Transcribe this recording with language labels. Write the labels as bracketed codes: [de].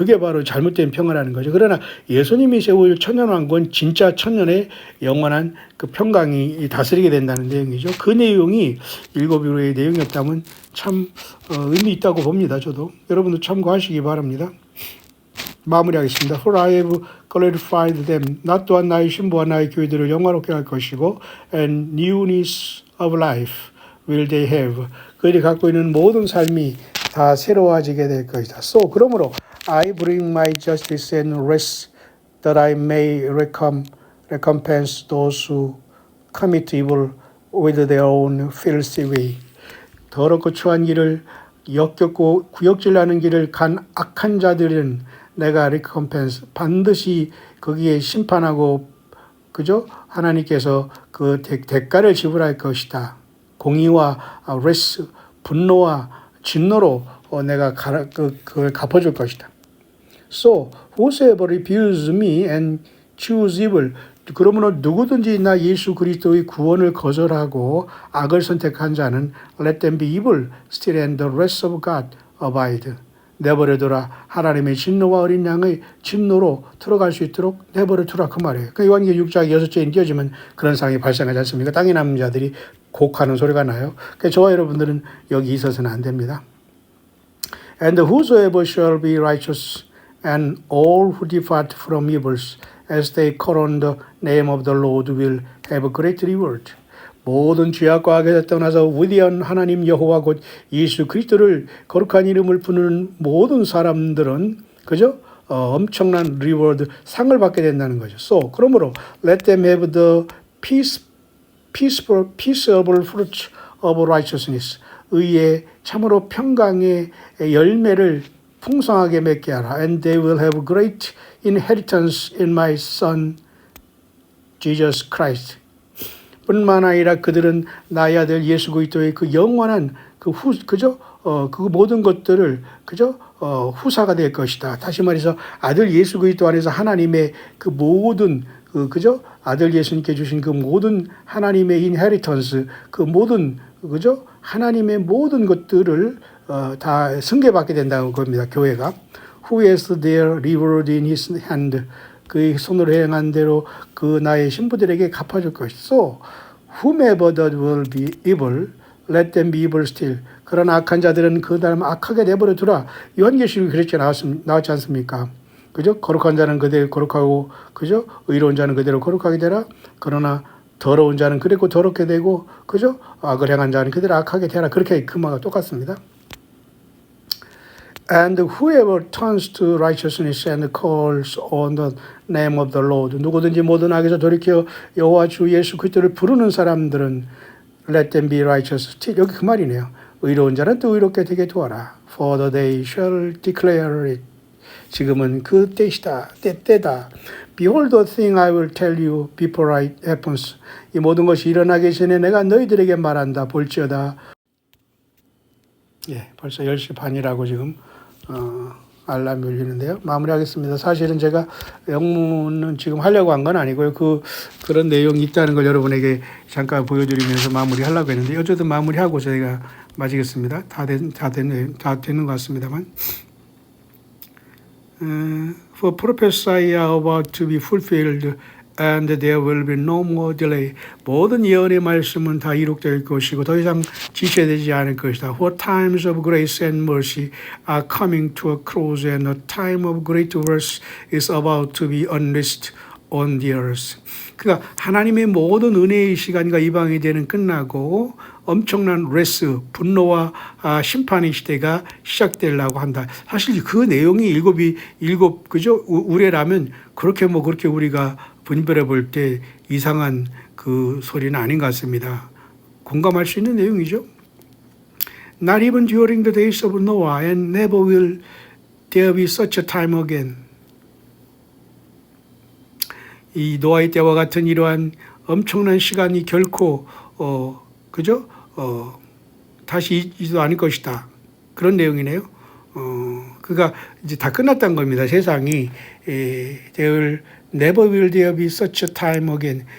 [ko] 그게 바로 잘못된 평화라는 거죠. 그러나 예수님이 세울 천년왕국은 진짜 천년의 영원한 그 평강이 다스리게 된다는 내용이죠. 그 내용이 7 유로의 내용이었다면 참 의미 있다고 봅니다. 저도 여러분도 참고하시기 바랍니다. 마무리하겠습니다. [en] For I have glorified them. [ko] 나 또한 나의 신부와 나의 교회들을 영화롭게 할 것이고 [en] and newness of life will they have. [ko] 그들이 갖고 있는 모든 삶이 다 새로워지게 될 것이다. [en] So [ko] 그러므로 [en] I bring my justice and rest that I may recompense those who commit evil with their own filthy way. [ko] 더럽고 추한 길을 역겹고 구역질하는 길을 간 악한 자들은 내가 recompense 반드시 거기에 심판하고 그죠? 하나님께서 그 대가를 지불할 것이다. 공의와 레스 분노와 진노로 내가 그걸 갚아줄 것이다. [en] So whosoever refuses me and choose evil. [ko] 그러므로 누구든지 나 예수 그리스도의 구원을 거절하고 악을 선택한 자는 [en] let them be evil, still and the rest of God abide. [ko] 내버려둬라. 하나님의 진노와 어린 양의 진노로 들어갈 수 있도록 내버려두라 그 말이에요. 그 요한계시록 6장 6절에 띄어지면 그런 상황이 발생하지 않습니까? 땅에 남은 자들이 곡하는 소리가 나요. 그러니까 저와 여러분들은 여기 있어서는 안 됩니다. [en] And whosoever shall be righteous and all who depart from evils as they call on the name of the Lord will have a great reward. [ko] 모든 죄악과 악에서 떠나서 위대한 하나님 여호와 곧 예수 그리스도를 거룩한 이름을 부르는 모든 사람들은 그죠? 엄청난 리워드 상을 받게 된다는 거죠. [en] So [ko] 그러므로 [en] let them have the peaceable fruit of righteousness. [ko] 의의 참으로 평강의 열매를 풍성하게 맺게 하라. [en] And they will have great inheritance in my Son Jesus Christ. [ko] 뿐만 아니라 그들은 나의 아들 예수 그리스도의 그 영원한 그 그 모든 것들을 후사가 될 것이다. 다시 말해서 아들 예수 그리스도 안에서 하나님의 그 모든 아들 예수님께 주신 그 모든 하나님의 인헤리턴스 그 모든 하나님의 모든 것들을 다 승계받게 된다는 겁니다. 교회가 [en] who has their reward in his hand. [ko] 그의 손으로 행한 대로 그 나의 신부들에게 갚아줄 것이소. [en] Whomever that will be evil, let them be evil still. [ko] 그러나 악한 자들은 그 다음 악하게 내버려 두라. 요한계시록이 그렇게 나왔지 않습니까? 그죠? 거룩한 자는 그대로 거룩하고, 그죠? 의로운 자는 그대로 거룩하게 되라. 그러나 더러운 자는 그대로 더럽게 되고, 그죠? 악을 행한 자는 그대로 악하게 되라. 그렇게 그 말과 똑같습니다. [en] And whoever turns to righteousness and calls on the name of the Lord. [ko] 누구든지 모든 악에서 돌이켜 여호와 주 예수 그리스도를 부르는 사람들은 [en] let them be righteous. [ko] 여기 그 말이네요. 의로운 자는 또 의롭게 되게 도와라. [en] For the day shall declare it. [ko] 지금은 그 때이다. 때다. [en] Behold the thing I will tell you before it happens. [ko] 이 모든 것이 일어나기 전에 내가 너희들에게 말한다. 볼지어다. 예, 벌써 10시 반이라고 지금 알람이 울리는데요. 마무리하겠습니다. 사실은 제가 영문은 지금 하려고 한 건 아니고요. 그런 내용이 있다는 걸 여러분에게 잠깐 보여드리면서 마무리하려고 했는데 어쨌든 마무리하고 저희가 마치겠습니다. 다 되는 것 같습니다만. [en] For prophecy are about to be fulfilled and there will be no more delay. [ko] 모든 예언의 말씀은 다 이룩될 것이고 더 이상 지체되지 않을 것이다. [en] For times of grace and mercy are coming to a close and a time of great wrath is about to be unleashed on the earth. [ko] 그러니까 하나님의 모든 은혜의 시간과 이방의 때는 끝나고 엄청난 레스, 분노와 심판의 시대가 시작되려고 한다. 사실 그 내용이 일곱 그죠? 우레라면 그렇게 우리가 분별해 볼 때 이상한 그 소리는 아닌 것 같습니다. 공감할 수 있는 내용이죠. [en] Not even during the days of Noah, and never will there be such a time again. [ko] 이 노아의 때와 같은 이러한 엄청난 시간이 결코 그죠? 다시 있지도 않을 것이다. 그런 내용이네요. 그가 이제 다 끝났다는 겁니다. 세상이 [en] there never will there be such a time again.